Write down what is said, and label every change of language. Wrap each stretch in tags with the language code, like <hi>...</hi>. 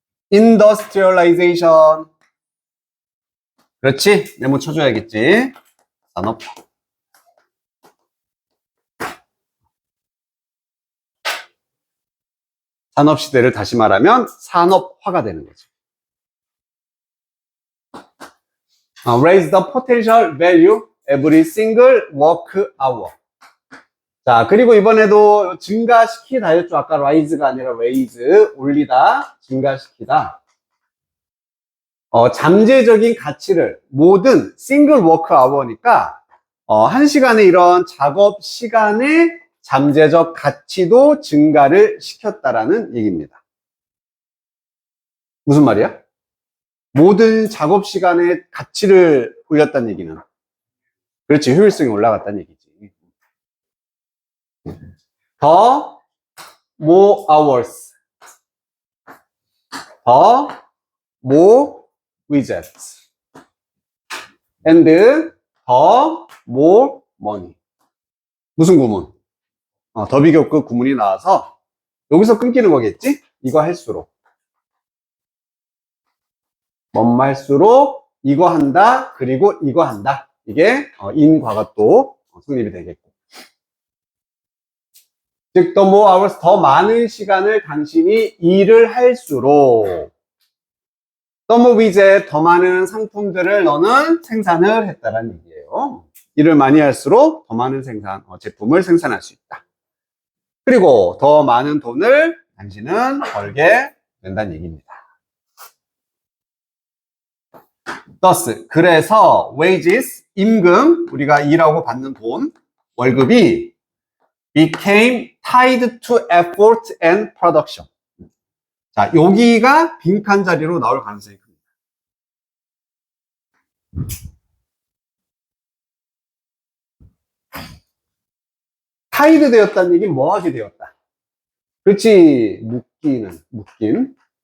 <en>Industrialization.</en> <ko>그렇지? 네모 쳐줘야겠지. 산업. 산업시대를 다시 말하면 산업화가 되는 거죠.</ko> <en>Raise the potential value every single work hour.</en> <ko>자, 그리고 이번에도 증가시키다 했죠. 아까 rise가 아니라 raise, 올리다, 증가시키다. 잠재적인 가치를 모든 single work hour니까 한 시간의 이런 작업 시간의 잠재적 가치도 증가를 시켰다라는 얘기입니다. 무슨 말이야? 모든 작업 시간의 가치를 올렸다는 얘기는, 그렇지, 효율성이 올라갔다는 얘기지.</ko> <en>더 more hours, 더 more widgets, and 더 more money.</en> <ko>무슨 구문? 더 비교급 구문이 나와서 여기서 끊기는 거겠지? 이거 할수록, 뭐뭐 할수록 이거 한다, 그리고 이거 한다. 이게 인과가 또 성립이 되겠고, 즉</ko> <en>the more hours,</en> <ko>더 많은 시간을 당신이 일을 할수록</ko> <en>the more widget,</en> <ko>더 많은 상품들을 너는 생산을 했다라는 얘기예요. 일을 많이 할수록 더 많은 제품을 생산할 수 있다. 그리고 더 많은 돈을 당신은 벌게 된다는 얘기입니다.</ko> <en>thus,</en> <ko>그래서</ko> <en>wages,</en> <ko>임금, 우리가 일하고 받는 돈, 월급이</ko> <en>became tied to effort and production.</en> <ko>자, 여기가 빈칸 자리로 나올 가능성이 큽니다. 타이드 되었다는 얘기는 뭐 하게 되었다? 그렇지, 묶임.</ko>